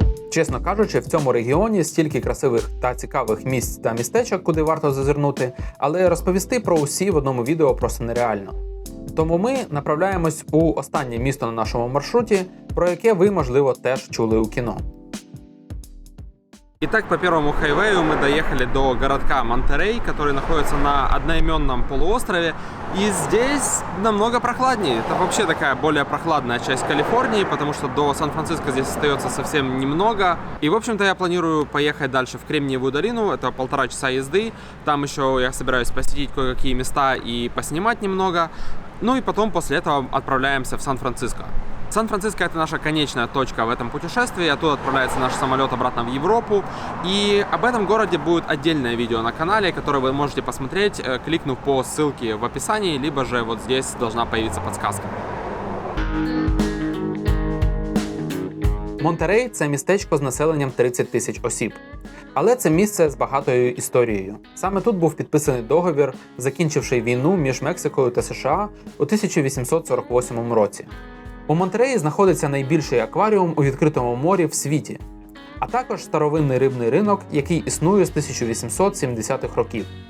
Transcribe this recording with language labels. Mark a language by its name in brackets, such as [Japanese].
[Ukrainian] Чесно кажучи, в цьому регіоні стільки красивих та цікавих місць та містечок, куди варто зазирнути, але розповісти про усі в одному відео просто нереально. Тому ми направляємось у останнє місто на нашому маршруті, про яке ви, можливо, теж чули у кіно. [Russian] Итак, по первому хайвею мы доехали до городка Монтерей, который находится на одноименном полуострове. И здесь намного прохладнее. Это вообще такая более прохладная часть Калифорнии, потому что до Сан-Франциско здесь остается совсем немного. И, в общем-то, я планирую поехать дальше в Кремниевую долину. Это 1,5 часа езды. Там еще я собираюсь посетить кое-какие места и поснимать немного. Ну и потом после этого отправляемся в Сан-Франциско. Сан-Франциско — это наша конечная точка в этом путешествии, оттуда отправляется наш самолет обратно в Европу. И об этом городе будет отдельное видео на канале, которое вы можете посмотреть, кликнув по ссылке в описании, либо же вот здесь должна появиться подсказка. [Ukrainian] Монтерей – це містечко з населенням 30 тисяч осіб. Але це місце з багатою історією. Саме тут був підписаний договір, закінчивши війну між Мексикою та США у 1848 році. У Монтереї знаходиться найбільший акваріум у відкритому морі в світі, а також старовинний рибний ринок, який існує з 1870-х років.